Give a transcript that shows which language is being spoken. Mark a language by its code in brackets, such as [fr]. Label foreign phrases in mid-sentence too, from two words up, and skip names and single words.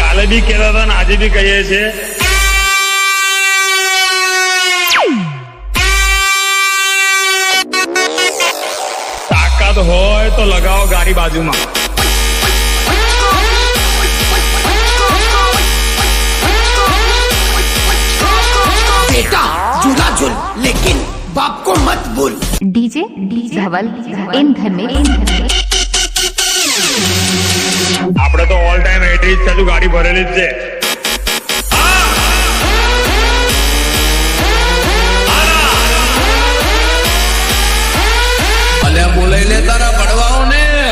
[gu] બી કહેતા હતા ને આજે બી કહીએ છીએ, તાકાત હોય તો લગાવો ગાડી બાજુમાં. [hi] बेटा जुदा जुल लेकिन बाप को मत बोल. डीजे धवल इन घर में [gu] આપણે તો ઓલ ટાઈમ 80 જ ચાલુ ગાડી ભરેલી જ છે. અલે બોલાઈ લે તારા પડવાઓ ને.